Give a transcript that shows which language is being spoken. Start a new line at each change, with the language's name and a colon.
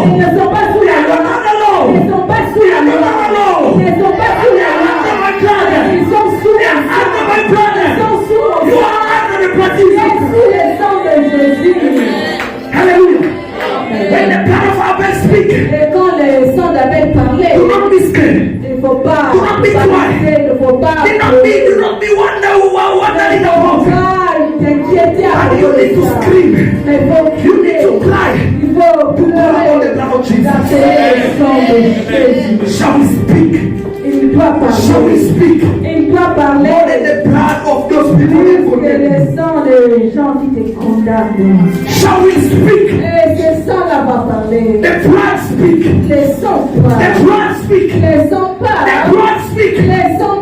French: Ils ne sont pas sous
English: They
French: la
English: are
French: loi.
English: not on the law.
French: Ils ne sont pas sous
English: They
French: la
English: are not
French: loi.
English: on the law.
French: Ils ne sont pas sous
English: They
French: la
English: are
French: loi.
English: under my blood.
French: Ils sont sous
English: They
French: la
English: are under
French: loi.
English: my blood.
French: Ils sont sous mon
English: You
French: sang.
English: are under the blood of
French: Tu es
English: Jesus.
French: sous le sang de Jésus. Hallelujah.
English: When the blood of Abel speak,
French: Et quand le sang d'Abel parlait,
English: do not be scared.
French: il ne faut pas
English: Do not be
French: paniquer, il ne faut pas
English: Do not be wondering about it.
French: t'inquiéter à
English: And you
French: propos
English: need
French: de
English: to
French: ça.
English: scream.
French: Mais il faut
English: You need to
French: crier.
English: cry.
French: Il faut
English: To call on the
French: pleurer.
English: blood of Jesus.
French: D'appeler le sang de Jésus.
English: Shall we speak?
French: Il doit
English: Shall we
French: parler.
English: speak?
French: Il doit
English: More
French: parler.
English: than the blood of those people that
French: Plus que
English: condemn.
French: le sang des gens qui te condamnent.
English: Shall we speak?
French: Et ce sang-là va parler.
English: The blood speak.
French: Le sang
English: The
French: parle.
English: blood speak.
French: Le sang
English: The
French: parle.
English: blood speak.
French: Le sang